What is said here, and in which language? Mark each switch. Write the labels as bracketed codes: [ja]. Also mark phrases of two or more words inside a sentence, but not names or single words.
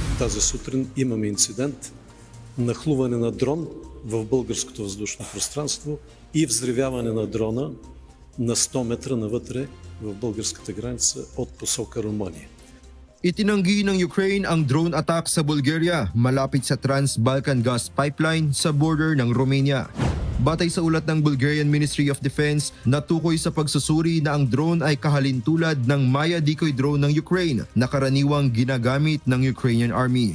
[bg] Тази сутрин имаме инцидент, нахлуване на дрон в българското въздушно пространство и взривяване на дрона на 100 метра навътре в българската граница от посока Румъния. [tl] Itinanggi ng Ukraine ang [en] drone attack [tl] sa Bulgaria malapit sa Trans-Balkan Gas Pipeline sa border ng Romania. Batay sa ulat ng Bulgarian Ministry of Defense, natukoy sa pagsusuri na ang drone ay kahalintulad ng Maya [en] decoy drone [tl] ng Ukraine na karaniwang ginagamit ng Ukrainian Army.